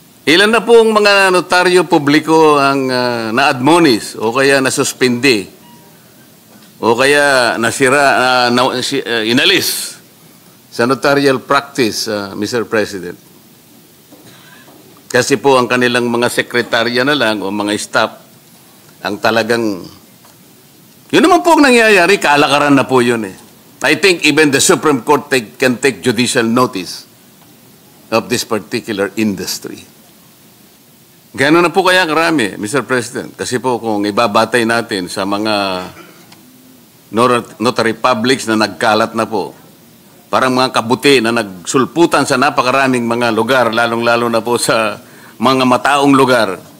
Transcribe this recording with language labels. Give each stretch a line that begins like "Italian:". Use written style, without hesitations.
Filipino: Ilan na pong mga notaryo publiko ang na-admonish o kaya nasuspindi o kaya nasira, inalis sa notarial practice, Mr. President. Kasi po ang kanilang mga sekretarya na lang o mga staff ang talagang, yun naman po ang nangyayari, kalakaran na po yun eh.
English: I think even the Supreme Court can take judicial notice of this particular industry.
Filipino: Gano'n na po kaya karami, Mr. President? Kasi po kung ibabatay natin sa mga notary publics na nagkalat na po, parang mga kabuti na nagsulputan sa napakaraming mga lugar, lalong-lalo na po sa mga mataong lugar.